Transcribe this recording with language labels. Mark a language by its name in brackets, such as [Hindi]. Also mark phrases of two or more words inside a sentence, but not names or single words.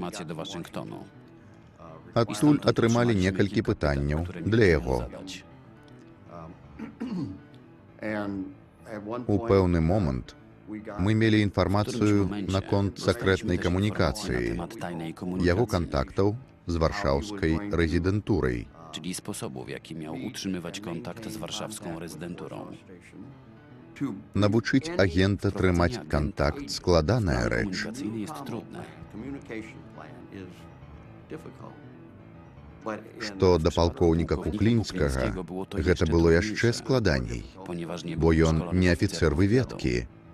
[Belarusian] Адтуль атрымалі некалькі пытанняў для яго. У пэўны момант мы мелі інфармацыю наконт сакрэтнай камунікацыі, яго кантактаў з варшаўскай рэзідэнтурай. [Polish] Czyli sposobu, w jaki miał utrzymywać kontakt z warszawską rezydenturą. [Belarusian] Навучыць агента трымаць кантакт складаная рэч. Што да палкоўніка Куклінскага, гэта было яшчэ складаней, бо ён не афіцэр выведкі.